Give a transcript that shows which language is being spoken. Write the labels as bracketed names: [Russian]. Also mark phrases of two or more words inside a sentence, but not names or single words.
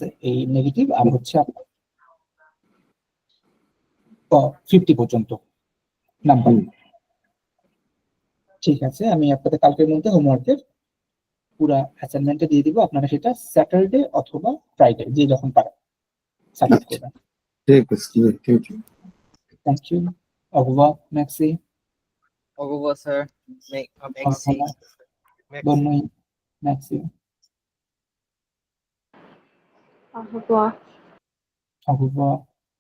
[Bangla] এই নেগেটিভ আর হচ্ছে আপনার 50 পর্যন্ত নাম্বার। হুম। ঠিক আছে, আমি আপনাদের কালকের মধ্যে হোমওয়ার্কের পুরা অ্যাসাইনমেন্টটা দিয়ে দিব, আপনারা সেটা স্যাটারডে অথবা ফ্রাইডে যে যখন পারেন সাবমিট করবেন। ঠিক আছে, [English] thank you. thank you. [French] Au revoir, merci. Au revoir, sir. Merci. Bonne nuit, merci. Au revoir. Au revoir.